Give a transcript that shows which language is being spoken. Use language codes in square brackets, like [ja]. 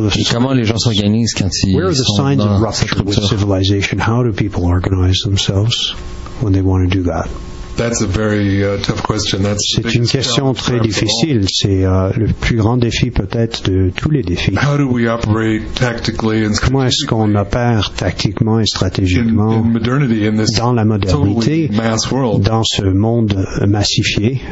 [fr] Comment les gens s'organisent quand ils sont dans cette rupture? [en] With civilization? How do people organize themselves when they want to do that? That's a very tough question. That's [fr] c'est une question très difficile. C'est le plus grand défi peut-être de tous les défis. [en] How do we operate tactically and strategically? [fr] Comment est-ce qu'on opère tactiquement et stratégiquement dans la modernité, [en] totally mass world, [fr] dans ce monde massifié,